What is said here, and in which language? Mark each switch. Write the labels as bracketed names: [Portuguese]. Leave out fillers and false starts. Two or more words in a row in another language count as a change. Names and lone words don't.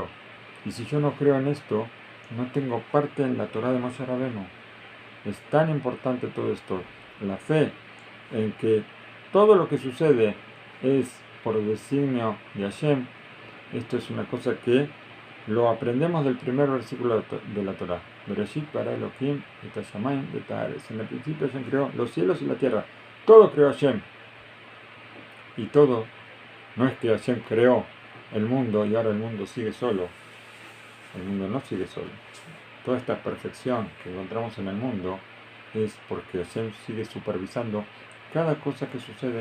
[Spanish] Y si yo no creo en esto, no tengo parte en la Torah de Moshe Rabbeinu. Es tan importante todo esto, la fe en que todo lo que sucede es por designio de Hashem. Esto es una cosa que lo aprendemos del primer versículo de la Torah. [Hebrew] בראשית ברא אלוהים את השמים ואת הארץ. [Spanish] En el principio Hashem creó los cielos y la tierra. Todo creó Hashem. Y todo, no es que Hashem creó el mundo y ahora el mundo sigue solo. El mundo no sigue solo. Toda esta perfección que encontramos en el mundo es porque Hashem sigue supervisando cada cosa que sucede.